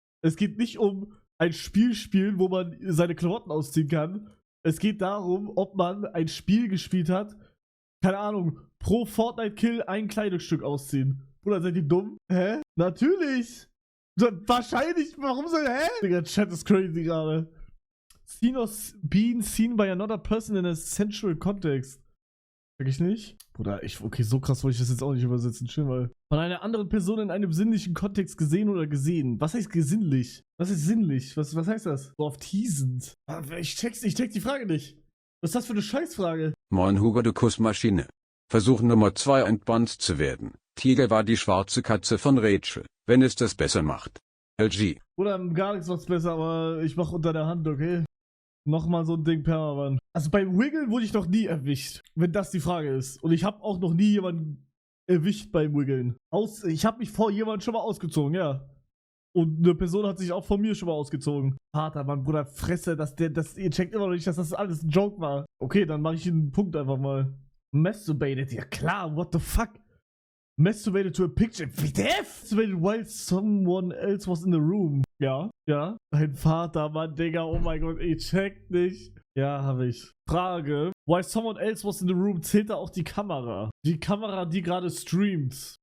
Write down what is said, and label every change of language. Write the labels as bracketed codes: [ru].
[de] Es geht nicht um ein Spiel spielen, wo man seine Klamotten ausziehen kann. Es geht darum, ob man ein Spiel gespielt hat, keine Ahnung, pro Fortnite-Kill ein Kleidungsstück ausziehen. Oder seid ihr dumm? Hä? Natürlich! Wahrscheinlich, warum soll, hä? Digga, Chat ist crazy gerade. [en] Scene of being seen by another person in a sensual context. [de] Sag ich nicht? Bruder, okay, so krass wollte ich das jetzt auch nicht übersetzen. Schön mal. Von einer anderen Person in einem sinnlichen Kontext gesehen oder gesehen. Was heißt gesinnlich? Was ist sinnlich? Was heißt das? So auf teasend. Ich check die Frage nicht. Was ist das für eine Scheißfrage? Moin Hugo, du Kussmaschine. Versuch Nummer 2 entbannt zu werden. Tiger war die schwarze Katze von Rachel, wenn es das besser macht. LG. Oder gar nichts macht's besser, aber ich mach unter der Hand, okay? Nochmal so ein Ding permanent. Also beim Wiggeln wurde ich noch nie erwischt, wenn das die Frage ist. Und ich habe auch noch nie jemanden erwischt beim Wiggeln. Ich habe mich vor jemandem schon mal ausgezogen, ja. Und eine Person hat sich auch von mir schon mal ausgezogen. Vater, Mann, Bruder, Fresse, ihr checkt immer noch nicht, dass das alles ein Joke war. Okay, dann mache ich einen Punkt einfach mal. [en] Masturbated, [de] ja klar, [en] what the fuck? Masturbated to a picture. WTF? Masturbated while someone else was in the room. [de] Ja, ja. Dein Vater, Mann, Digga, oh mein Gott, ich check nicht. Ja, habe ich. Frage. [en] While someone else was in the room, [de] zählt da auch die Kamera? Die Kamera, die gerade streamt.